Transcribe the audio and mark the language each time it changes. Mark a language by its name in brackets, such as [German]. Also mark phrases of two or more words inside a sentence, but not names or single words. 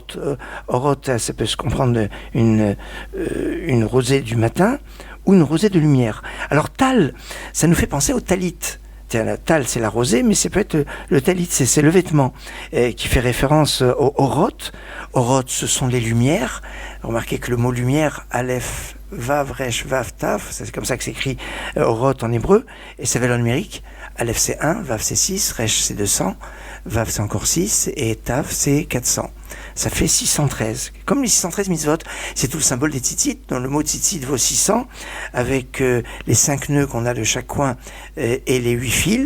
[French] Orot, ça peut se comprendre une rosée du matin ou une rosée de lumière. Alors tal, ça nous fait penser au talit. La tal, c'est la rosée, mais ça peut être le talit, c'est le vêtement qui fait référence au orot. Orot, ce sont les lumières. Remarquez que le mot lumière, [Hebrew] אלף, וו, ריש, וו, [French] taf, c'est comme ça que s'écrit orot en hébreu, et sa valeur numérique. Aleph c'est 1, vav c'est 6, resh c'est 200, vav c'est encore 6, et taf c'est 400. Ça fait 613. Comme les 613 mitzvot, c'est tout le symbole des tzitzit, dont le mot tzitzit vaut 600, avec les 5 nœuds qu'on a de chaque coin et les 8 fils.